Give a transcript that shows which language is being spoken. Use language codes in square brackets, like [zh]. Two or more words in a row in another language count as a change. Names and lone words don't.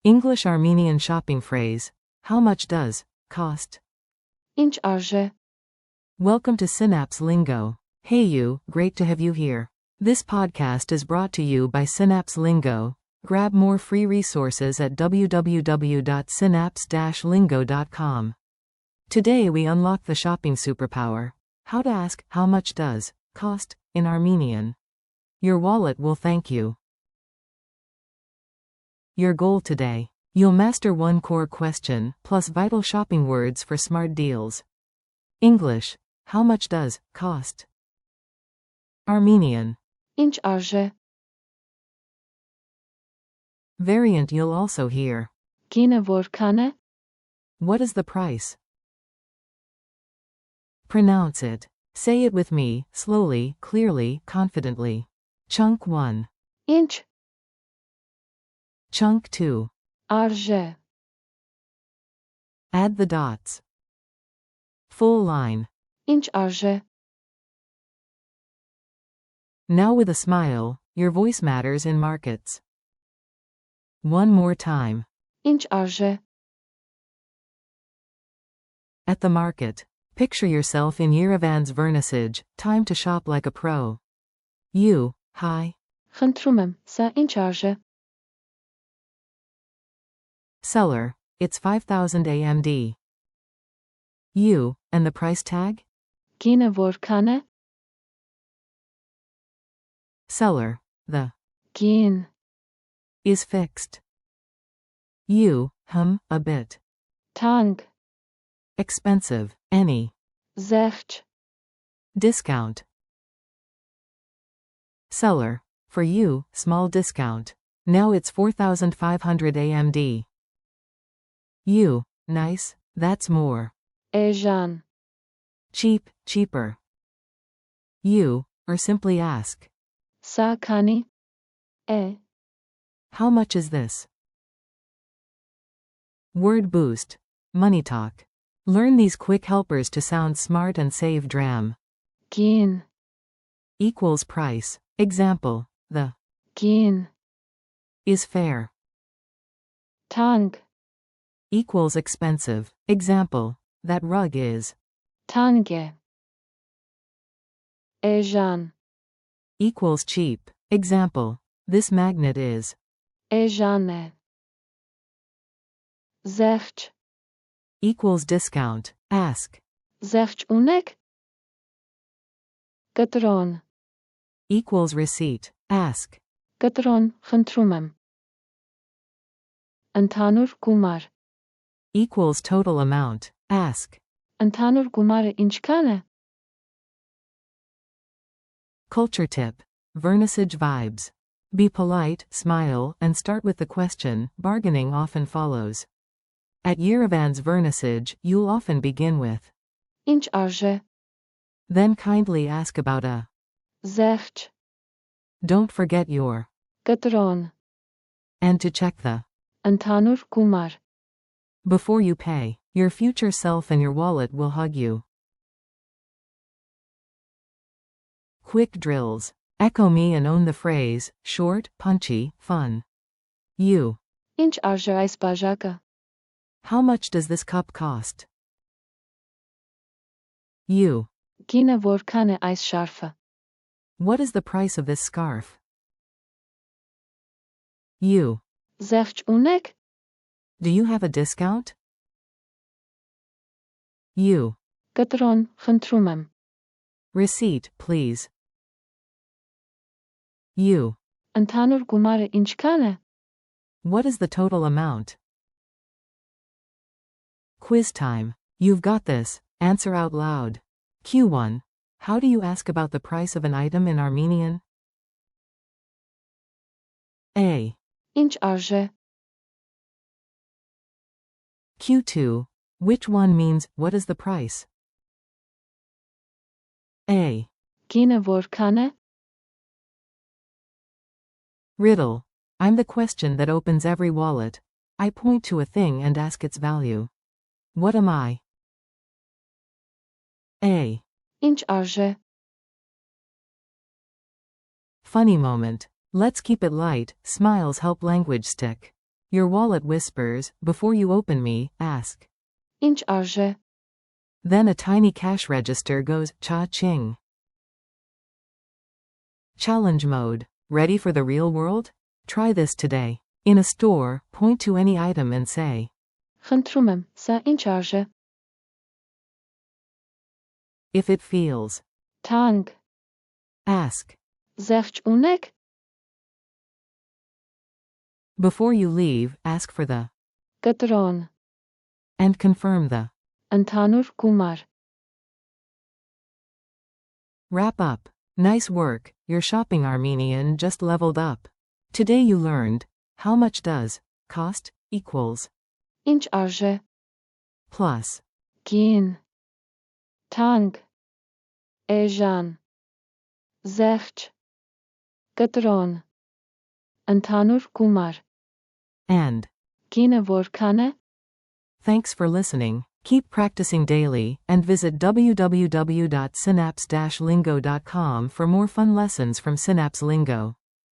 [en] English Armenian shopping phrase. How much does cost? [hy] Ինչ արժե? [en] Welcome to Synapse Lingo. Hey you, great to have you here. This podcast is brought to you by Synapse Lingo. Grab more free resources at www.synapse-lingo.com. Today we unlock the shopping superpower. How to ask, how much does cost in Armenian. Your wallet will thank you. Your goal today. You'll master one core question, plus vital shopping words for smart deals. English. How much does cost? Armenian. [hy] Ինչ արժե? [en] Variant you'll also hear. [hy] Գինը որքան է? [en] What is the price? Pronounce it. Say it with me, slowly, clearly, confidently. Chunk 1. Ինչ Chunk 2. արժե? Add the dots. Full line. [hy] Ինչ արժե? [en] Now with a smile, your voice matters in markets. One more time. [hy] Ինչ արժե? [en] At the market. Picture yourself in Yerevan's vernissage, time to shop like a pro. You, hi. [hy] Խնդրում եմ, սա ինչ արժե? [en] Seller, it's 5,000 AMD. You, and the price tag? [hy] Գինը որքան է? [en] Seller, the Գին is fixed. You, a bit. թանկ Expensive, any. զեղչ Discount. Seller, for you, small discount. Now it's 4,500 AMD. You, nice, that's more. էժան Cheap, cheaper. You, or simply ask. [hy] սա քանի է? [en] How much is this? Word boost. Money talk. Learn these quick helpers to sound smart and save dram. Գին Equals price. Example, the գին is fair. թանկ Equals expensive. Example, that rug is. [hy] թանկ է էժան [en] Equals cheap. Example, this magnet is. [hy] էժան է զեղչ [en] Equals discount. Ask. [hy] զեղչ ունեք? կտրոն [en] Equals receipt. Ask. [hy] կտրոն խնդրում եմ ընդհանուր գումար [en] Equals total amount. Ask. [hy] ընդհանուր գումարը ինչքան է? [en] Culture tip. Vernissage vibes. Be polite, smile, and start with the question. Bargaining often follows. At Yerevan's vernissage, you'll often begin with. [hy] Ինչ արժե? [en] Then kindly ask about a. Զեղչ Don't forget your. կտրոն And to check the. [hy] ընդհանուր գումար [en] Before you pay. Your future self and your wallet will hug you. Quick drills. Echo me and own the phrase. Short, punchy, fun. You. [hy] Ինչ արժե այս բաժակը? [en] How much does this cup cost? You. [hy] Գինը որքան է այս շարֆը? [en] What is the price of this scarf? You. [hy] Զեղչ ունեք? [en] Do you have a discount? You. [hy] կտրոն խնդրում եմ [en] Receipt, please. You. [hy] ընդհանուր գումարը ինչքան է? [en] What is the total amount? Quiz time. You've got this. Answer out loud. Q1. How do you ask about the price of an item in Armenian? A. [hy] Ինչ արժե? [en] Q2. Which one means, what is the price? A. [hy] Գինը որքան է? [en] Riddle. I'm the question that opens every wallet. I point to a thing and ask its value. What am I? A. [hy] Ինչ արժե? [en] Funny moment. Let's keep it light. Smiles help language stick. Your wallet whispers, before you open me, ask. [hy] Ինչ արժե? [en] Then a tiny cash register goes, cha-ching. Challenge mode. Ready for the real world? Try this today. In a store, point to any item and say, [hy] Խնդրում եմ, սա ինչ արժե? [en] if it feels. Թանկ, Ask. [hy] զեղչ ունեք? [en] Before you leave, ask for the, Կտրոն, and confirm the. [hy] ընդհանուր գումար. [en] Wrap up. Nice work, your shopping Armenian just leveled up. Today you learned, how much does cost equals [hy] Ինչ արժե? [en] plus [hy] Գին, թանկ, էժան, զեղչ, կտրոն, ընդհանուր գումար. [en] and. [hy] Գինը որքան է? [en] Thanks for listening. Keep practicing daily, and visit www.synapse-lingo.com for more fun lessons from Synapse Lingo.